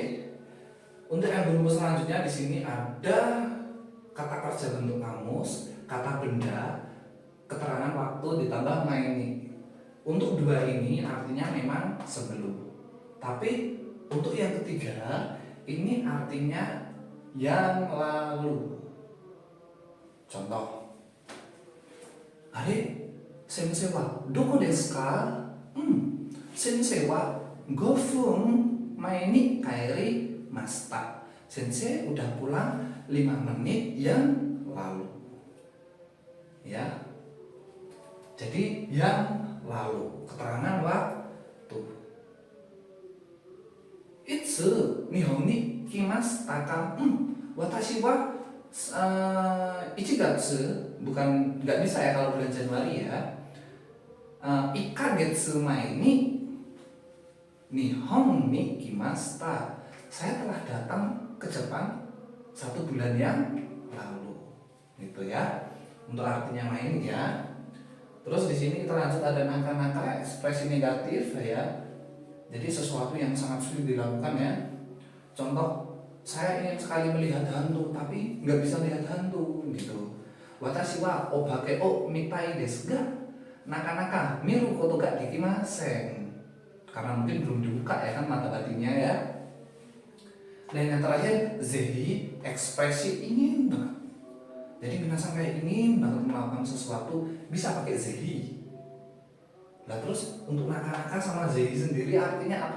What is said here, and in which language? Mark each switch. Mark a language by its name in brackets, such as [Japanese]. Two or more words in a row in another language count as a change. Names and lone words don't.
[Indonesian] Untuk yang berumus selanjutnya di sini ada kata kerja bentuk kamus, kata benda, keterangan waktu ditambah maini. Untuk dua ini artinya memang sebelum. Tapi untuk yang ketiga ini artinya yang lalu. Contoh, [Japanese] Are, 先生はどこですか? 先生は5分前に帰りました. [Indonesian] Sensei udah pulang 5 menit yang lalu. Ya. Jadi yang lalu, keterangan waktu. [Japanese] いつ日本に来ましたか? 私は1月, [Indonesian] bukan nggak bisa ya kalau bulan Januari ya. [Japanese] 1か月前に日本に来ました. [Indonesian] Saya telah datang ke Jepang 1 bulan yang lalu. Gitu ya. Untuk artinya main ya. Terus di sini kita lanjut ada naka-naka ekspresi negatif ya. Jadi sesuatu yang sangat sulit dilakukan ya. Contoh, saya ingin sekali melihat hantu tapi nggak bisa lihat hantu gitu. [Japanese] 私はお化けを見たいですがなかなか見ることができません. [Indonesian] Karena mungkin belum dibuka ya kan mata batinnya ya. Dan yang terakhir zehi, ekspresi ingin banget. Jadi minasan kayak ingin banget melakukan sesuatu bisa pakai zehi. Nah terus untuk naka-naka sama zehi sendiri artinya apa?